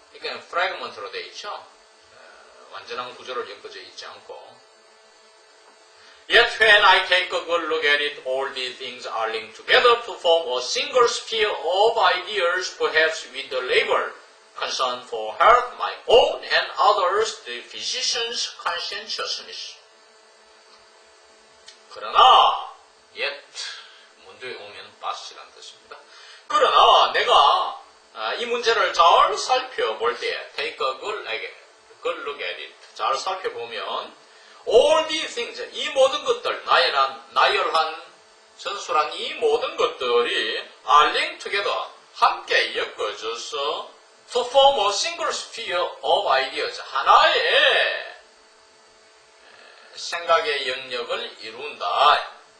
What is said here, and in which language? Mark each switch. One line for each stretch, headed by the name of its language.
Korean: 이게 fragment로 되어 있죠. 완전한 구조를 엮어져 있지 않고.
English: Yet when I take a good look at it, all these things are linked together to form a single sphere of ideas, perhaps with the label concern for health, my own and others, the physician's conscientiousness.
Korean: 그러나, yet, 문제에 오면 but이라는 뜻입니다. 그러나 내가 이 문제를 잘 살펴볼 때,
English: take a good look at it,
Korean: 잘 살펴보면
English: all these things,
Korean: 이 모든 것들, 나열한, 전술한 이 모든 것들이
English: are linked together,
Korean: 함께 엮어져서
English: to form a single sphere of ideas,
Korean: 하나의 생각의 영역을 이룬다.